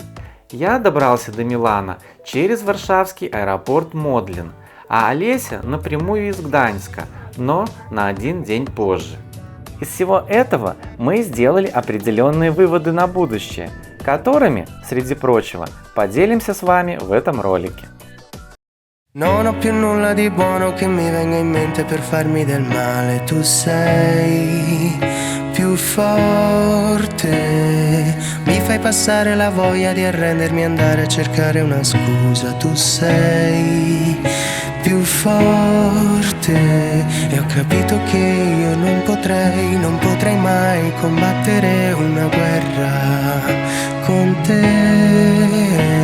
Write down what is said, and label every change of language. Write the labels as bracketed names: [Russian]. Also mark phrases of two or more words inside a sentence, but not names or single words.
[Russian] Я добрался до Милана через варшавский аэропорт Модлин, а Олеся напрямую из Гданьска, но на один день позже. Из всего этого мы сделали определенные выводы на будущее, которыми, среди прочего, поделимся с вами в этом ролике. [Italian] Non ho più nulla di buono che mi venga in mente per farmi del male. Tu sei più forte, mi fai passare la voglia di arrendermi e andare a cercare una scusa. Tu sei più forte e ho capito che io non potrei mai combattere una guerra con te.